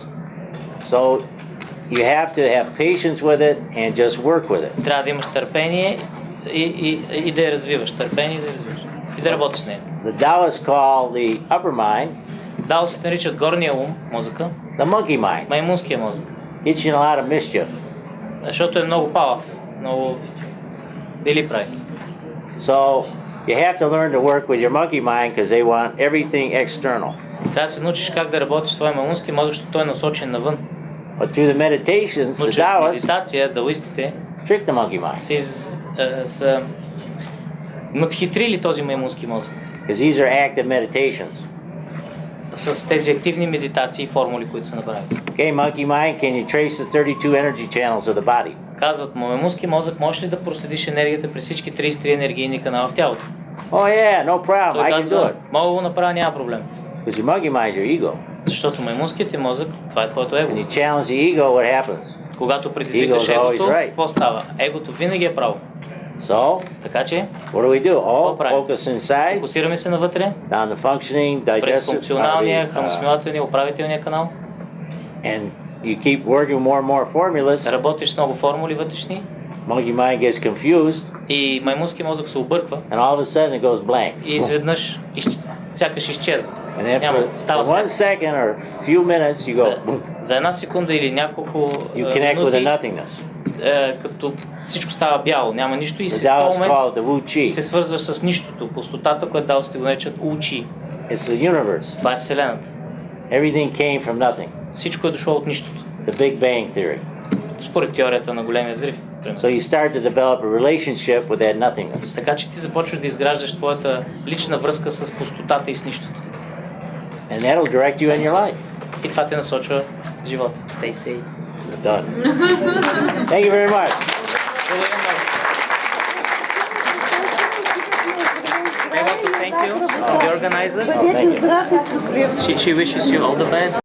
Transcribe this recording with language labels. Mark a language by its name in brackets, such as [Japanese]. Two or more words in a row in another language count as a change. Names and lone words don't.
[English] So you have to have patience with it and just work with it. [Bulgarian] Трябва да имаш търпение и да я развиваш. Търпение и да я развиваш. И да работиш с нея. [English] The Taoists call the upper mind [Bulgarian] Дао се наричат горния ум, мозъка, [English] the monkey mind. [Bulgarian] маймунския мозък. [English] Gets you in a lot of mischief. [Bulgarian] Защото е много палав, много били прави. [English] So you have to learn to work with your monkey mind because they want everything external. [Bulgarian] Трябва да се научиш как да работиш с твоя маймунски мозък, защото той е насочен навън. [English] But through the meditations, [Bulgarian] Но [English] the [Bulgarian] чрез [English] Taoists [Bulgarian] медитация, даоистите [English] trick the monkey mind [Bulgarian] са надхитрили този маймунски мозък [English] because these are active meditations. [Bulgarian] с тези активни медитации и формули, които са направили. [English] Okay, monkey mind, can you trace the 32 energy channels of the body? [Bulgarian] Казват му, маймунски мозък, можеш ли да проследиш енергията през всички 33 енергийни канала в тялото? [English] Oh yeah, no problem. [Bulgarian] Той [English] I can do [Bulgarian] казва, [English] it. [Bulgarian] мога го направя, няма проблем. [English] Because your monkey mind is your ego. [Bulgarian] Защото маймунският ти мозък, това е твоето [English] When [Bulgarian] его. [English] you challenge the ego, what happens? [Bulgarian] Когато предизвикаш [English] Ego's always [Bulgarian] егото, [English] right. [Bulgarian] какво става? Егото винаги е право. [English] So, [Bulgarian] Така че, [English] what do? All [Bulgarian] правим? [English] focus inside, [Bulgarian] фокусираме се навътре, [English] down the functioning, [Bulgarian] през [English] digestive, [Bulgarian] функционалния, храносмилателния, управителния канал. [English] and you keep working more and more formulas. [Bulgarian] Работиш с много формули вътрешни [English] Monkey mind gets confused, [Bulgarian] и маймунски мозък се обърква [English] and all of a sudden it goes blank. [Bulgarian] и изведнъж сякаш изчезва. [English] And then [Bulgarian] Няма, [English] for [Bulgarian] става [English] 1 [Bulgarian] се. [English] second or few minutes, you go, boom. [Bulgarian] За една секунда или няколко [English] You connect with the [Bulgarian] минути, [English] nothingness. [Bulgarian] като всичко става бяло, няма нищо и [English] The [Bulgarian] в този [English] Taoists [Bulgarian] момент [English] call it the Wu Chi. [Bulgarian] се свързваш с нищото, пустотата, което даосите го наричат У Уей. [English] It's the universe. [Bulgarian] Това е Вселената. [English] Everything came from nothing. [Bulgarian] Всичко е дошло от нищото. [English] The Big Bang Theory. [Bulgarian] Според теорията на големия взрив. примерно. [English] So you start to develop a relationship with that nothingness. [Bulgarian] Така че ти започваш да изграждаш твоята лична връзка с пустотата и с нищото. [English] And that'll direct you in your life. [Bulgarian] И това те насочва в живота. [English] They say. Done. Thank you very much. [Bulgarian] Благодаря много. [English] I want to thank you, the organizers. Thank you. [Bulgarian] Здраве, щастливо! [English] She wishes you all the best.